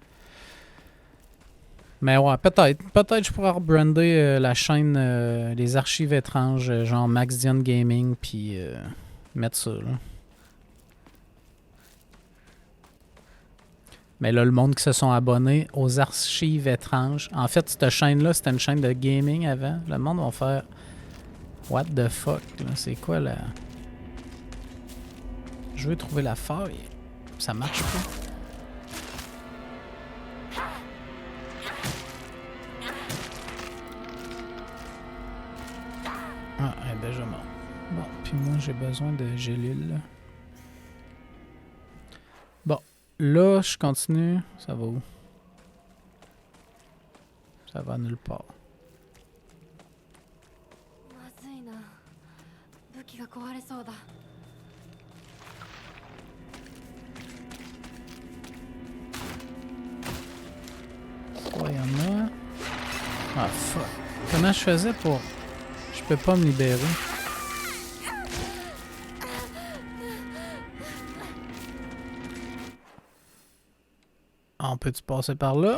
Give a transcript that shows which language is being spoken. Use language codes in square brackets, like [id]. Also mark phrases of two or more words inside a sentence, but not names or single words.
[fr] Mais ouais, peut-être je pourrais rebrander la chaîne Les Archives Étranges, genre MaxDion Gaming, puis mettre ça là. Mais là, le monde qui se sont abonnés aux Archives Étranges. En fait, cette chaîne-là, c'était une chaîne de gaming avant. Le monde va faire [en] what the fuck, [fr] là? C'est quoi la... Je veux trouver la faille. Ça marche pas. Ah, elle est déjà morte. Bon, puis moi, j'ai besoin de gélules. Bon, là, je continue. Ça va où? Ça va nulle part. [ja] まずいな武器が壊れそうだ [fr] Ouais, y'en a. Ah, fuck. Comment je faisais pour... Je peux pas me libérer. On peut-tu passer par là?